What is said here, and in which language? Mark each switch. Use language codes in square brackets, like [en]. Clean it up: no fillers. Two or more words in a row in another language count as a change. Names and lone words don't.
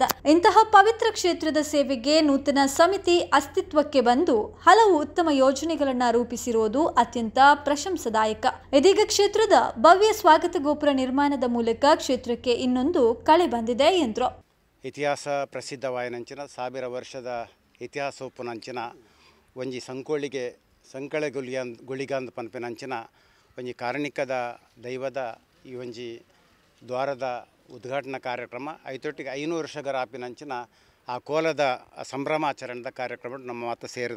[kn] ಇಂತಹ ಪವಿತ್ರ ಕ್ಷೇತ್ರದ ಸೇವೆಗೆ ನೂತನ ಸಮಿತಿ ಅಸ್ತಿತ್ವಕ್ಕೆ ಬಂದು ಹಲವು ಉತ್ತಮ ಯೋಜನೆಗಳನ್ನು ರೂಪಿಸಿರುವುದು ಅತ್ಯಂತ ಪ್ರಶಂಸದಾಯಕ. ಇದೀಗ ಕ್ಷೇತ್ರದ ಭವ್ಯ ಸ್ವಾಗತ ಗೋಪುರ ನಿರ್ಮಾಣದ ಮೂಲಕ ಕ್ಷೇತ್ರಕ್ಕೆ ಇನ್ನೊಂದು ಕಳೆ ಬಂದಿದೆ ಎಂದರು. [tcy] ಇತಿಹಾಸ ಪ್ರಸಿದ್ಧವಾಯನಂಚಿನ 1000 ವರ್ಷದ ಇತಿಹಾಸ ಉಪ್ಪುನಂಚಿನ ಒಂಜಿ ಸಂಕೋಳಿಗೆ ಸಂಕಳೆ ಗುಳಿಗಂದ ಪನ್ಪೆನಂಚಿನ ಒಂಜಿ ಕಾರಣಿಕದ ದೈವದ ಈ ಒಂಜಿ ದ್ವಾರದ ಉದ್ಘಾಟನಾ ಕಾರ್ಯಕ್ರಮ ಐತೊಟ್ಟಿಗೆ 500 ವರ್ಷಗಳ ಆಪಿನಂಚಿನ ಆ ಕೋಲದ ಸಂಭ್ರಮಾಚರಣೆದ ಕಾರ್ಯಕ್ರಮ ನಮ್ಮ ಮಾತ ಸೇರಿದ.